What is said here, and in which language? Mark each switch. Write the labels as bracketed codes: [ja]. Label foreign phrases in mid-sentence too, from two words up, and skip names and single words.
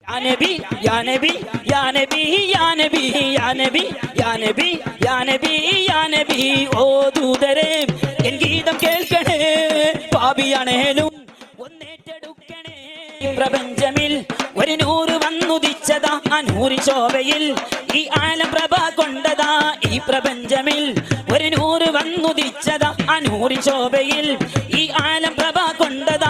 [ar] يا نبي، يا نبي، يا نبي، يا نبي، يا نبي، يا نبي، يا نبي، يا نبي. [ml] ഓ ദൂതരെ എൻ ഗീതം കേൾക്കണേ, പാപിയാണേലും ഒന്നേറ്റെടുക്കണേ. പ്രപഞ്ചമിൽ ഒരു നൂറ് വന്നുദിച്ചതാ, ആ നൂറിൻ ശോഭയിൽ ഈ ആലം പ്രഭ കൊണ്ടതാ. ഈ പ്രപഞ്ചമിൽ ഒരു നൂറ് വന്നുദിച്ചതാ, ആ നൂറിൻ ശോഭയിൽ ഈ ആലം പ്രഭ കൊണ്ടതാ.